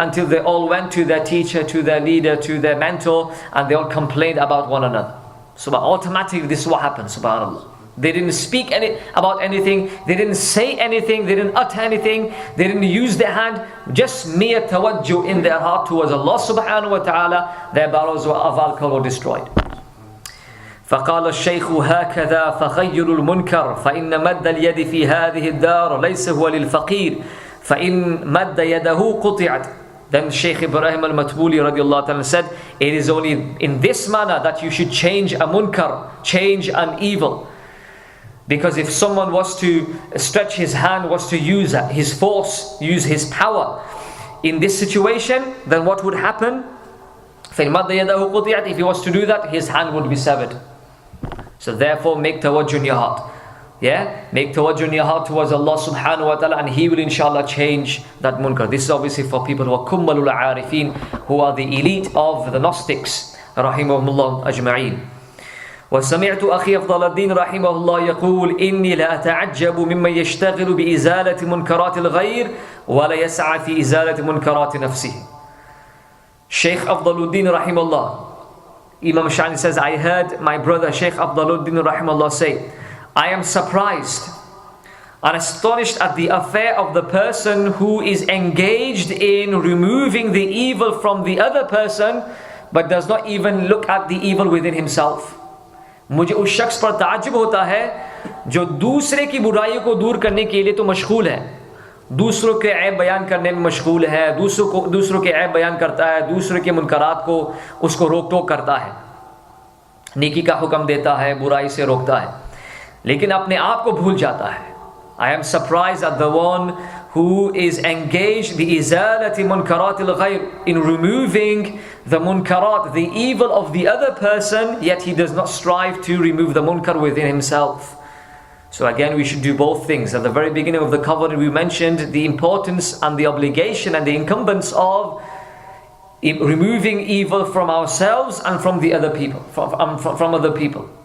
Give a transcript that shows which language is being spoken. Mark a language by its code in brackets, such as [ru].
[en] Until they all went to their teacher, to their leader, to their mentor, and they all complained about one another. So automatically this is what happened, subhanAllah. They didn't speak about anything. They didn't say anything. They didn't utter anything. They didn't use their hand. Just mere tawajjuh in their heart towards Allah subhanahu wa ta'ala. Their barrels of alcohol were destroyed. [ar] فقال الشيخ هكذا فخيروا المنكر فإن مد اليد في هذه الدار ليس هو للفقير فإن مد يده قطعت. [en] Then Shaykh Ibrahim al-Matbuli radiallahu ta'ala said, it is only in this manner that you should change a munkar, change an evil. Because if someone was to stretch his hand, was to use his force, use his power in this situation, then what would happen? [ar] فَإِنْ مَدَّ يَدَهُ قُطِعَتْ. [en] If he was to do that, his hand would be severed. So therefore make tawajjuh in your heart. Yeah, make tawajjuh in your heart towards Allah subhanahu wa ta'ala, and He will inshallah change that munkar. This is obviously for people who are kummalul arifin, who are the elite of the Gnostics, rahimahumullah ajma'in. [ar] وسمعت أخي أفضل الدين رحمه الله يقول إني لا أتعجب ممن يشتغل بإزالة منكرات الغير ولا يسعى في إزالة منكرات نفسه. [en] Shaykh Afdaluddin rahimahullah, Imam Sha'rani says, I heard my brother Shaykh Afdaluddin rahimahullah say, I am surprised and astonished at the affair of the person who is engaged in removing the evil from the other person but does not even look at the evil within himself. [hi] मुझे उस शख्स पर ताज्जुब होता है जो दूसरे की बुराइयों को दूर करने के लिए तो मशगूल है, दूसरों के ऐब बयान करने में मशगूल है, दूसरों के ऐब बयान करता है, दूसरों के मुनकरात को उसको रोक टोक करता है, नेकी का हुक्म देता है, बुराई से रोकता है, लेकिन अपने आप को भूल जाता है. [en] I am surprised at the one who is engaged [ar] بِإِزَالَةِ مُنْكَرَاتِ الْغَيْرِ, [en] in removing the munkarat, the evil of the other person, yet he does not strive to remove the munkar within himself. So again, we should do both things. At the very beginning of the cover, we mentioned the importance and the obligation and the incumbents of removing evil from ourselves and from the other people, from other people.